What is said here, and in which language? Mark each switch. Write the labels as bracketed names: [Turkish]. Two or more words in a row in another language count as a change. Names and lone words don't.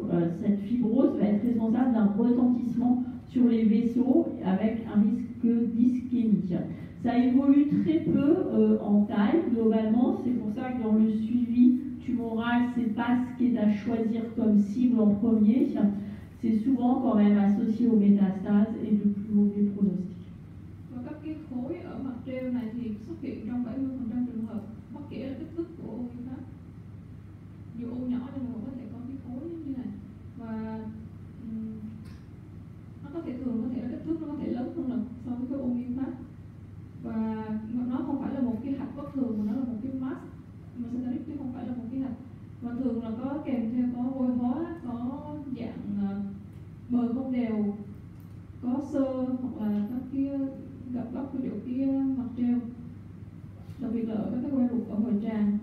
[French] Cette fibrose va être responsable d'un retentissement sur les vaisseaux avec un risque d'ischémie. Ça évolue très peu en taille, globalement. C'est pour ça que dans le suivi tumoral, c'est pas ce qui est à choisir comme cible en premier. C'est souvent quand même associé aux métastases et de plus mauvais pronostics. [Vietnamese] Và các cái khối ở mặt treo này thì xuất hiện trong 70% trường hợp, bất kể là kích thước của u nguyên phát. Dù u nhỏ nhưng mà có thể có cái khối như này, và nó có thể là kích thước nó có thể lớn hơn là so với cái u nguyên phát, và nó không phải là một cái hạch bất thường mà nó là một cái [English] mass metastatic [Vietnamese] chứ không phải là một cái hạch, và thường là có kèm theo có vôi hóa, có dạng bờ không đều, có xơ hoặc là các cái gặp góc của chỗ cái mặt treo, đặc biệt là ở các cái que ruột ở hồi tràng.